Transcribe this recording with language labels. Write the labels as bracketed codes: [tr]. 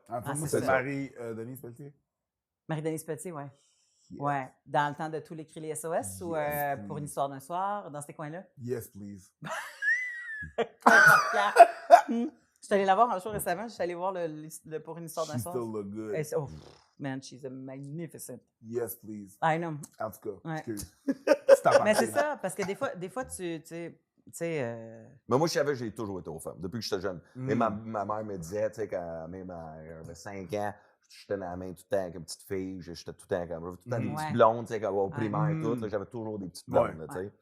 [fr] Enfin, moi, c'est Marie-Denise Pelletier. Marie-Denise Pelletier, oui. Yes. Ouais. Dans le temps de tous les cris les SOS ou pour une histoire d'un soir, dans ces coins-là? [en] Yes, please. [fr] Je suis allée la voir un jour récemment. Je suis allée voir le pour une histoire d'un soir. [en] She still look good. Oh, man, she's magnificent. Yes, please. I know. [fr] En tout cas, excuse. Mais c'est ça, parce que des fois tu sais. Mais moi, je savais que j'ai toujours été aux femmes, depuis que j'étais jeune. Mais ma mère me disait, tu sais, quand même j'avais 5 ans, j'étais dans la main tout le temps avec une petite fille, j'étais tout le temps comme tout le temps des petites blondes, tu sais, au primaire et tout, là, j'avais toujours des petites blondes, tu sais.